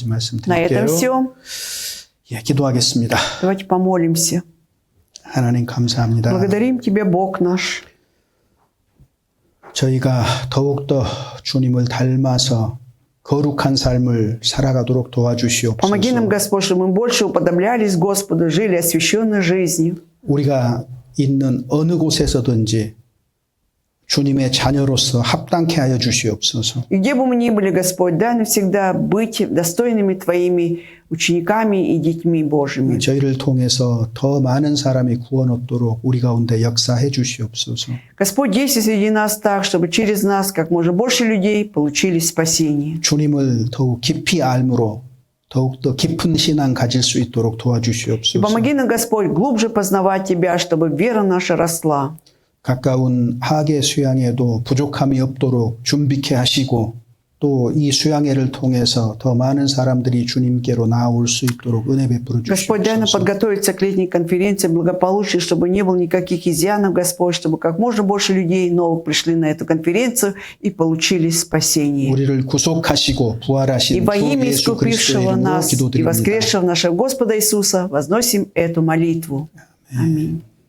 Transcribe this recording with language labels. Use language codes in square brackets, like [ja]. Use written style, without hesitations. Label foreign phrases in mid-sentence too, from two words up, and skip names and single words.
[ru] На [ko] 말씀드릴게요. [ru] этом все. [ko] 예, 기도하겠습니다. [ru] Давайте помолимся. [ko] 하나님 감사합니다. [ru] Благодарим Тебя, Бог наш. [ko] 저희가 더욱더 주님을 닮아서 거룩한 삶을 살아가도록 [ru] Помоги нам, [ko] 도와주시옵소서. [ru] Господь, чтобы мы больше уподоблялись Господу, жили освященной жизнью. [ko] 우리가 있는 어느 곳에서든지 주님의 자녀로서 합당케 하여 주시옵소서. [ru] И где бы мы ни были, Господь, дай нам всегда быть достойными Твоими учениками и детьми Божьими. [ko] 저희를 통해서 더 많은 사람이 구원 얻도록 우리 가운데 역사해 주시옵소서. [ru] Господь, действуй среди нас так, чтобы через нас как можно больше людей получили спасение. [ko] 주님을 더욱 깊이 알므로 더욱더 깊은 신앙 가질 수 있도록 [ru] И [ko] 도와주시옵소서. [ru] помоги нам, Господь, глубже познавать Тебя, чтобы вера наша росла. [ko] 가까운 하계 수양회도 부족함이 없도록 준비케 하시고 또 이 수양회를 통해서 더 많은 사람들이 주님께로 나올 수 있도록 은혜 베풀어 [ru] Господь, дай нам [ko] 주시옵소서. [ru] подготовиться к летней конференции благополучия, чтобы не было никаких изъянов, Господь, чтобы как можно больше людей новых пришли на эту конференцию и получили спасение. [ko] 우리를 구속하시고 [ru] И [ko] 부활하신 [ru] во [ko] 주 [ru] имя [ko] 예수 그리스도의 [ru] искупившего [ko] 이름으로 [ru] нас и [ko] 기도드립니다. [ru] воскресшего нашего Господа Иисуса возносим эту молитву. Аминь.